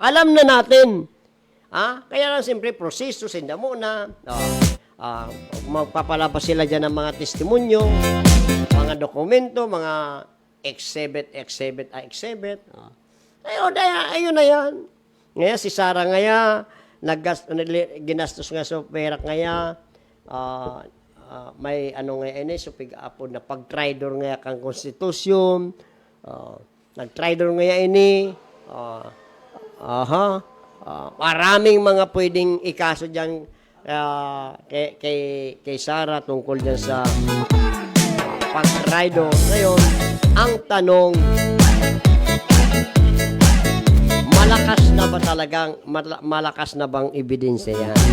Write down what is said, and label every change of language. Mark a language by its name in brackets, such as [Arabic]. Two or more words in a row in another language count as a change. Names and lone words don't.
[Filipino] Alam na natin. Kaya lang siyempre, proseso, sinda muna. Magpapalabas sila dyan ng mga testimonyo, mga dokumento, mga exhibit. Ayun na yan. Ngayon, [Bikol] si Sara ngaya, ginastos nga sa perak ngaya, may ngayon so pig-apod na pag-tridor ngaya kang konstitusyon, nag-tridor ngaya ini, [Filipino] maraming mga pwedeng ikaso dyan kay Sara tungkol dyan sa pag-tridor. Ngayon, ang tanong, malakas na bang ebidensya yan?